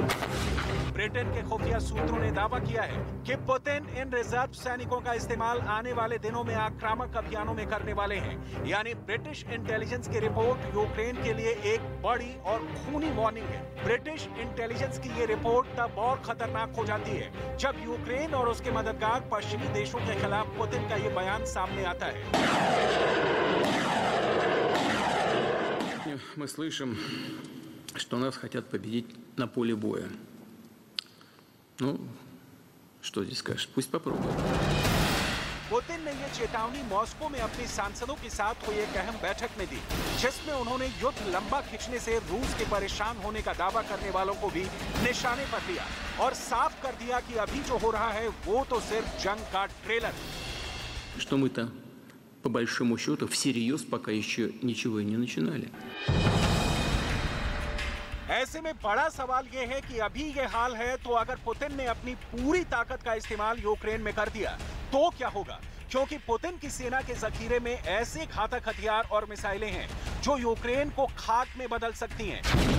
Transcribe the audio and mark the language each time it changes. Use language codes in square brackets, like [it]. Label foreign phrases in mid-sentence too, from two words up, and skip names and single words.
[hi] ब्रिटेन के खुफिया सूत्रों ने दावा किया है कि पुतिन इन रिजर्व सैनिकों का इस्तेमाल आने वाले दिनों में आक्रामक अभियानों में करने वाले हैं। यानी [en] British intelligence [hi] की रिपोर्ट यूक्रेन के लिए एक बड़ी और खूनी वार्निंग है। [en] British intelligence [hi] की ये रिपोर्ट तब और खतरनाक हो जाती है जब यूक्रेन और उसके मददगार पश्चिमी देशों के खिलाफ पुतिन का ये बयान सामने आता है। [ru] Мы слышим, что нас хотят победить на поле боя. Ну, что здесь скажешь? Пусть попробуют. [hi] पुतिन ने यह चेतावनी मॉस्को में अपने सांसदों के साथ हुई एक अहम बैठक में दी, जिसमें उन्होंने युद्ध लंबा खिंचने से रूस के परेशान होने का दावा करने वालों को भी निशाने पर लिया और साफ कर दिया कि अभी जो हो रहा है वो तो सिर्फ जंग का ट्रेलर है। [ru] Что мы-то по большому счету всерьез пока еще ничего и не начинали. [hi] ऐसे में बड़ा सवाल ये है कि अभी ये हाल है तो अगर पुतिन ने अपनी पूरी ताकत का इस्तेमाल यूक्रेन में कर दिया तो क्या होगा? क्योंकि पुतिन की सेना के जखीरे में ऐसे घातक हथियार और मिसाइलें हैं जो यूक्रेन को खाक में बदल सकती हैं।